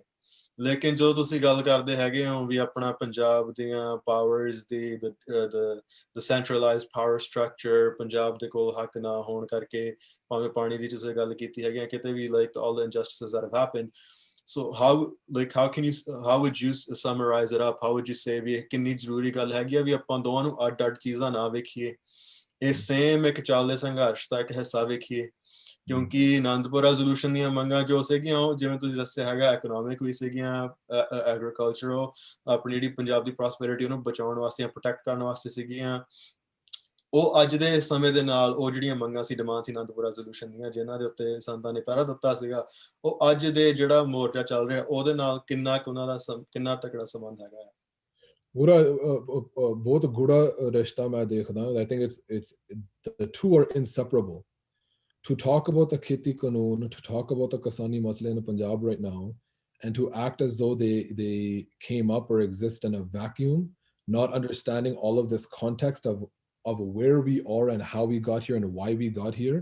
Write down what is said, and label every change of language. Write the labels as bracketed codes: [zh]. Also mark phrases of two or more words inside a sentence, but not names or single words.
[pa] ਲੇਕਿਨ ਜਦੋਂ ਤੁਸੀਂ ਗੱਲ ਕਰਦੇ ਹੈਗੇ ਹੋ ਵੀ ਆਪਣਾ ਪੰਜਾਬ ਦੀਆਂ ਪਾਵਰਸ ਦੀ [en] the centralized power structure, [pa] ਪੰਜਾਬ ਦੇ ਕੋਲ ਹੱਕ ਨਾ ਹੋਣ ਕਰਕੇ, ਭਾਵੇਂ ਪਾਣੀ ਦੀ ਤੁਸੀਂ ਗੱਲ ਕੀਤੀ ਹੈਗੀ ਕਿਤੇ ਵੀ, [en] like all the injustices that have happened. So how would you summarize it up? How would you say [pa] ਵੀ ਕਿੰਨੀ ਜ਼ਰੂਰੀ ਗੱਲ ਹੈਗੀ ਆ ਵੀ ਆਪਾਂ ਦੋਵਾਂ ਨੂੰ ਅੱਡ-ਅੱਡ ਚੀਜ਼ਾਂ ਨਾ ਵੇਖੀਏ, ਇਹ ਸੇਮ ਇੱਕ ਚੱਲਦੇ ਸੰਘਰਸ਼ ਦਾ ਇੱਕ ਹਿੱਸਾ ਵੇਖੀਏ, ਕਿਉਂਕਿ ਅਨੰਦਪੁਰ ਰੈਜ਼ੋਲੂਸ਼ਨ ਦੀਆਂ ਮੰਗਾਂ ਜੋ ਸੀਗੀਆਂ ਉਹ ਜਿਵੇਂ ਤੁਸੀਂ ਦੱਸਿਆ ਹੈਗਾ ਇਕਨੋਮਿਕ ਵੀ ਸੀਗੀਆਂ, ਐਗਰੀਕਲਚਰਲ, ਆਪਣੀ ਜਿਹੜੀ ਪੰਜਾਬ ਦੀ ਪ੍ਰੋਸਪੈਰਿਟੀ ਉਹਨੂੰ ਬਚਾਉਣ ਵਾਸਤੇ, ਪ੍ਰੋਟੈਕਟ ਕਰਨ ਵਾਸਤੇ ਸੀਗੀਆਂ, ਉਹ ਅੱਜ ਦੇ ਸਮੇਂ ਦੇ ਨਾਲ ਉਹ ਜਿਹੜੀਆਂ ਮੰਗਾਂ ਸੀ, ਡਿਮਾਂਡ ਸੀ ਅਨੰਦਪੁਰ ਰੈਜ਼ੋਲੂਸ਼ਨ ਦੀਆਂ ਜਿਨ੍ਹਾਂ ਦੇ ਉੱਤੇ ਸੰਤਾਂ ਨੇ ਪਹਿਰਾ ਦਿੱਤਾ ਸੀਗਾ, ਉਹ ਅੱਜ ਦੇ ਜਿਹੜਾ ਮੋਰਚਾ ਚੱਲ ਰਿਹਾ ਉਹਦੇ ਨਾਲ ਕਿੰਨਾ ਕੁ ਉਹਨਾਂ ਦਾ ਕਿੰਨਾ ਤਕੜਾ ਸੰਬੰਧ ਹੈਗਾ ਹੈ? ਪੂਰਾ ਬਹੁਤ ਗੂੜਾ ਰਿਸ਼ਤਾ ਮੈਂ ਦੇਖਦਾ। [en] I think it's the two are inseparable. To talk about the [pa] ਖੇਤੀ ਕਾਨੂੰਨ, [en] to talk about the [pa] ਕਿਸਾਨੀ ਮਸਲਾ [en] in Punjab right now, and to act as though they came up or exist in a vacuum, not understanding all of this context of where we are and how we got here and why we got here.